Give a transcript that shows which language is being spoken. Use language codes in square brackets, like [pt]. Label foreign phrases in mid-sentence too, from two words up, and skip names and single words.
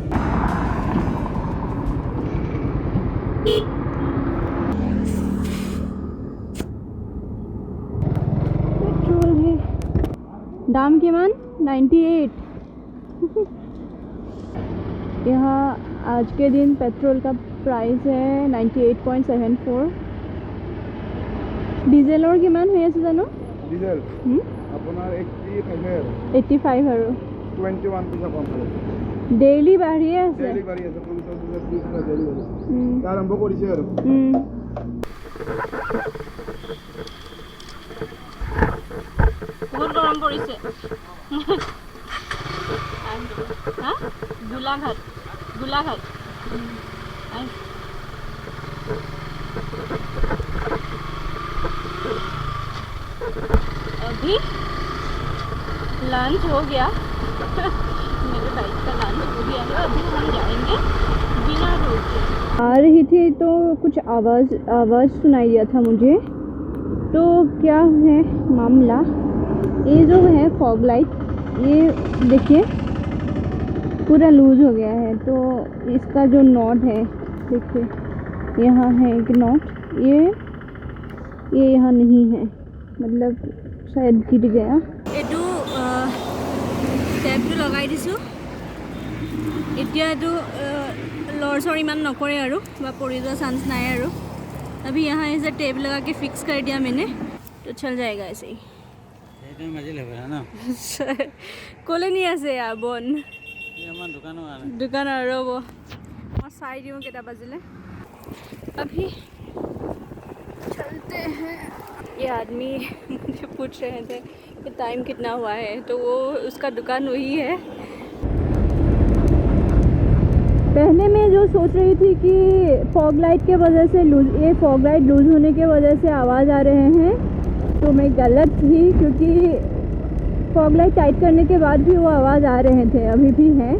[hi] पेट्रोल है [as] দাম কিমান [hi] 98। यहाँ आज के दिन पेट्रोल का प्राइस है 98.74। [as] ডিজেলৰ কিমান হৈ আছে জানো? ডিজেল আপোনাৰ 85 আৰু 21 পইচা কম হয়। ডেইলি বাঢ়িয়ে আছে। ডেইলি বাঢ়ি আছে 50 পইচা ডেইলি বাঢ়ি আছে। আৰম্ভ কৰিছে আৰু। বহুত গৰম পৰিছে। হা? গোলাঘাট। [hi] अभी लंच हो गया। मेरे बाइक का लंच हो गया है। अभी हम जाएंगे बिना रोके। आ रही थी तो कुछ आवाज़ सुनाई दिया था मुझे। तो क्या है मामला, ये जो है फॉग लाइट, ये देखिए पूरा लूज़ हो गया है। तो इसका जो नॉट है देखिए, यहाँ है एक नॉट, ये यहाँ नहीं है, मतलब शायद गिर गया। [as] এইটো টেপটো লগাই দিছোঁ। এতিয়া এইটো লৰচৰ ইমান নকৰে আৰু বা পৰি যোৱা চান্স নাই আৰু। [hi] अभी यहाँ ऐसे टेप लगा के फिक्स कर दिया मैंने, तो चल जाएगा ऐसे ही। [as] ক'লে নি আছে ইয়াৰ বন দোকানৰ ৰ'ব মই চাই দিওঁ কেইটা বাজিলে। [hi] अभी चलते हैं। ये आदमी मुझे पूछ रहे थे कि टाइम कितना हुआ है, तो वो उसका दुकान वही है। पहले मैं जो सोच रही थी कि फॉग लाइट के वजह से ये फॉग लाइट लूज़ होने के वजह से आवाज़ आ रहे हैं, तो मैं गलत थी, क्योंकि फॉग लाइट टाइट करने के बाद भी वो आवाज़ आ रहे थे, अभी भी हैं।